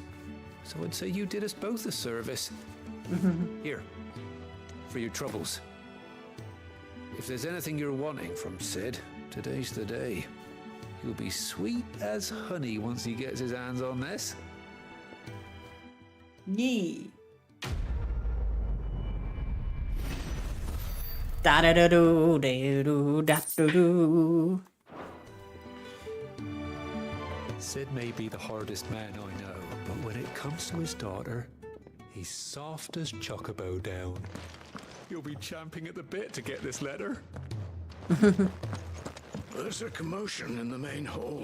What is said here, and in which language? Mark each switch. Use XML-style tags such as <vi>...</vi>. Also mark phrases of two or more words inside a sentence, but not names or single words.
<en>So I'd say you did us both a service. Here, for your troubles. If there's anything you're wanting from Sid, today's the day. He'll be sweet as honey once he gets his hands on this. Yee. Da da da do da do da do do. Sid may be the hardest man I know, but when it comes to his daughter, he's soft as Chocobo down. You'll be champing at the bit to get this letter. There's a commotion in the main hall.</en>